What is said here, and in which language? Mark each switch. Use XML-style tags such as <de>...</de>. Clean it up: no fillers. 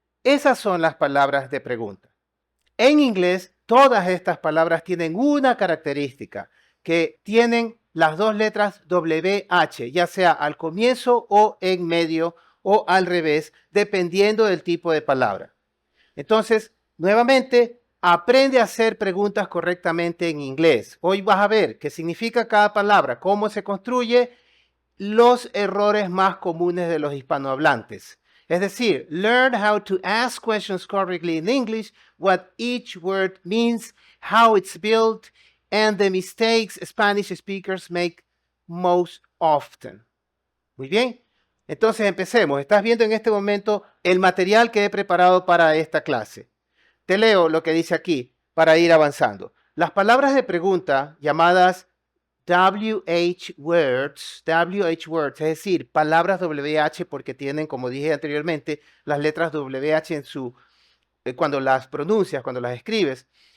<es>Esas son las palabras de pregunta. En inglés, todas estas palabras tienen una característica, que tienen las dos letras WH, ya sea al comienzo o en medio o al revés, dependiendo del tipo de palabra. Entonces, nuevamente, aprende a hacer preguntas correctamente en inglés. Hoy vas a ver qué significa cada palabra, cómo se construye, los errores más comunes de los hispanohablantes. Es decir,</es> <en>learn how to ask questions correctly in English, what each word means, how it's built, and the mistakes Spanish speakers make most often.</en> <es>Muy bien. Entonces empecemos. Estás viendo en este momento el material que he preparado para esta clase. Te leo lo que dice aquí para ir avanzando. Las palabras de pregunta llamadas WH words, es decir, palabras WH porque tienen, como dije anteriormente, las letras WH en su, cuando las pronuncias, cuando las escribes.</es>